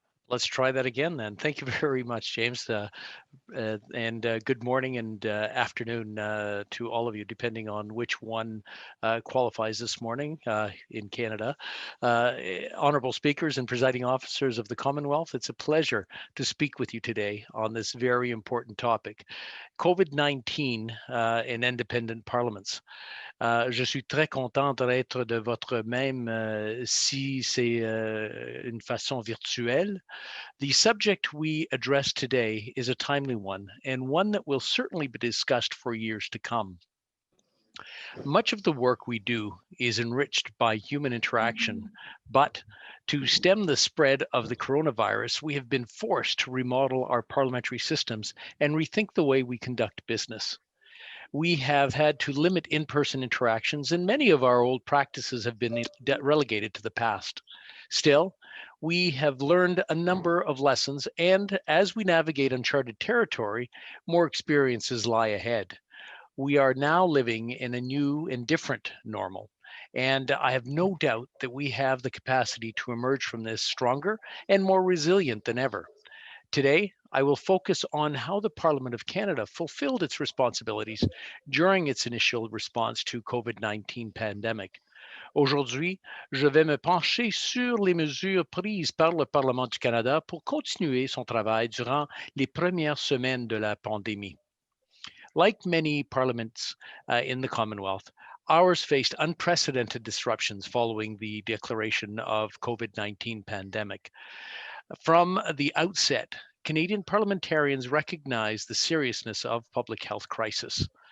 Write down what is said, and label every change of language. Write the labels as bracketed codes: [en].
[en] Let's try that again then. Thank you very much, James. And good morning and afternoon to all of you, depending on which one qualifies this morning in Canada. Honourable speakers and presiding officers of the Commonwealth, it's a pleasure to speak with you today on this very important topic, COVID-19 in independent parliaments. [fr] Je suis très content d'être de votre même si c'est une façon virtuelle. [en] The subject we address today is a timely one, and one that will certainly be discussed for years to come. Much of the work we do is enriched by human interaction, but to stem the spread of the coronavirus, we have been forced to remodel our parliamentary systems and rethink the way we conduct business. We have had to limit in-person interactions, and many of our old practices have been relegated to the past. Still, we have learned a number of lessons, and as we navigate uncharted territory, more experiences lie ahead. We are now living in a new and different normal, and I have no doubt that we have the capacity to emerge from this stronger and more resilient than ever. Today, I will focus on how the Parliament of Canada fulfilled its responsibilities during its initial response to COVID-19 pandemic. [fr] Aujourd'hui, je vais me pencher sur les mesures prises par le Parlement du Canada pour continuer son travail durant les premières semaines de la pandémie. [en] Like many parliaments in the Commonwealth, ours faced unprecedented disruptions following the declaration of COVID-19 pandemic. From the outset, Canadian parliamentarians recognized the seriousness of public health crisis.